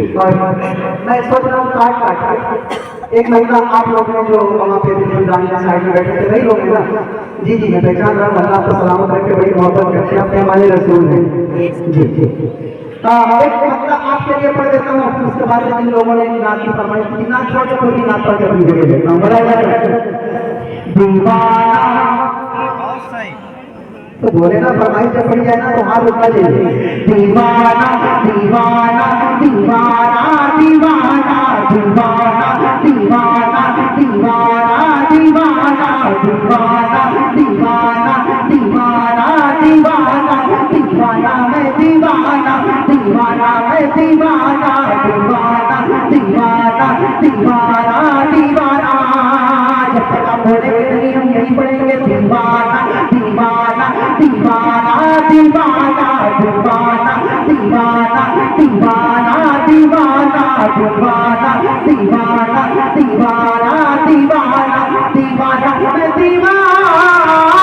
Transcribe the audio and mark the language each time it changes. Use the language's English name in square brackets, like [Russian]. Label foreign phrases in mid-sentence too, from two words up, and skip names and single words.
[Hindi] और मैं सोच रहा हूँ काट एक महीना आप लोग ने जो वहाँ पे दानिया साइड में बैठे थे वही लोग हैं ना जी जी मैं पहचान रहा हूँ अल्लाह आपको सलामत रखे बड़ी मोहब्बत करते हैं अपने हमारे रसूल हैं जी जी एक मतलब आपके लिए पढ़ देता हूँ उसके बाद जिन लोगों ने नात की फरमाइश की नात छोड़ छोड़ की नात पढ़ के अपनी जगह देता हूँ बराबर दीवाना तो बोले ना फरमाइश जब पड़ जाए ना तो हाथ उठा चाहिए दीवाना दीवाना दीवाना दीवाना दीवाना दीवाना दीवाना दीवाना दीवाना दीवाना दीवाना दीवाना दीवाना मैं दीवाना दीवाना मैं दीवाना दीवाना दीवाना दीवाना दीवाना जब तक आप बोलेंगे नहीं हम यही पढ़ेंगे दीवाना दीवाना दीवाना दीवाना दीवाना दीवाना दीवाना दीवाना दीवाना दीवाना दीवाना दीवाना दीवाना मैं दीवाना